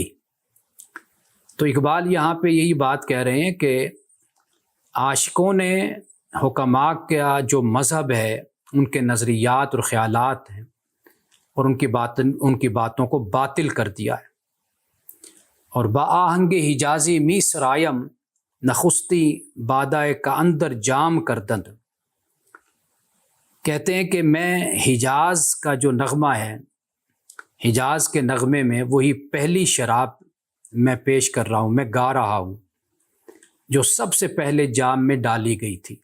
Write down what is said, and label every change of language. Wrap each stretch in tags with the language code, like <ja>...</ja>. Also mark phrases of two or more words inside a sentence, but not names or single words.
<ur>تو اقبال یہاں پہ یہی بات کہہ رہے ہیں کہ عاشقوں نے حکماء کا جو مذہب ہے، ان کے نظریات اور خیالات ہیں، اور ان کی باتوں کو باطل کر دیا ہے۔ اور</ur> <fa>با آہنگ حجازی می سرایم نخستی بادائے کا اندر جام کردند،</fa> <ur>کہتے ہیں کہ میں حجاز کا جو نغمہ ہے، حجاز کے نغمے میں وہی پہلی شراب میں پیش کر رہا ہوں، میں گا رہا ہوں، جو سب سے پہلے جام میں ڈالی گئی تھی۔</ur>